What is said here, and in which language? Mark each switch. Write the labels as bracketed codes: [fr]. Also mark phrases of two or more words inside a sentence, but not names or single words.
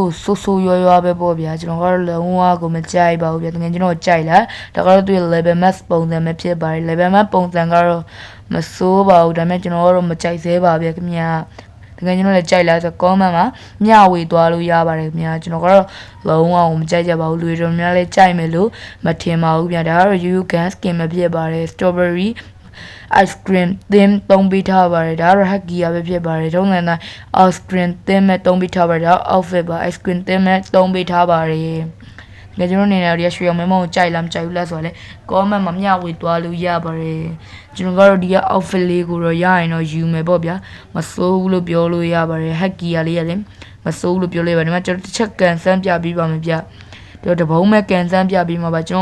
[my] ကိုဆိုးဆိုးရွားရွားပဲပေါ့ဗျာကျွန်တော်ကတော့လုံးဝကိုမကြိုက်ပါဘူးဗျာတကယ်ကျွန်တော်ကြိုက်လားဒါကတော့သူ့ [en] level max [my] ပုံစံပဲဖြစ်ပါတယ် [en] level max [my] ပုံစံကတော့မဆိုးပါဘူးဒါပေမဲ့ကျွန်တော်ကတော့မကြိုက်သေးပါဗျာခင်ဗျာတကယ်ကျွန်တော်လည်းကြိုက်လားဆို comment မှာမျှဝေသွားလို့ရပါတယ်ခင်ဗျာကျွန်တော်ကတော့လုံးဝမကြိုက်ကြပါဘူးလူတွေများလည်းကြိုက်မယ်လို့မထင်ပါဘူးဗျာဒါ ကတော့ [en] you can skin [my] မဖြစ်ပါတယ် [en] strawberry ice cream theme [my] သုံးပေးထားပါတယ်ဒါကတော့ [en] hack gear [my] ပဲဖြစ်ပါတယ်ထုံးစံတိုင်း [en] ice cream theme [my] နဲ့သုံးပေးထားပါတယ်ဒါ outfit ပါ [en] ice cream theme [my] နဲ့သုံးပေးထားပါတယ်ဒါကျွန်တော်နေနေရရွှေအောင်မဲမောင်ကိုကြိုက်လားမကြိုက်ဘူးလားဆိုတော့လေ comment မှာမျှဝေသွားလို့ရပါတယ်ကျွန် တော်ကတော့ဒီက outfit လေးကိုတော့ရရင်တော့ယူမယ်ပေါ့ဗျာမစိုးဘူးလို့ပြောလို့ရပါတယ် [en] hack gear [my] လေးရလေမစိုးဘူးလို့ပြောလို့ရပါတယ်ဒီမှာကျွန်တော်တစ်ချက်ကန်ဆန်းပြပြီးပါမယ်ဗျတော့တပုံးမဲ့ကန်ဆန်းပြပြီးမှာပါကျွန်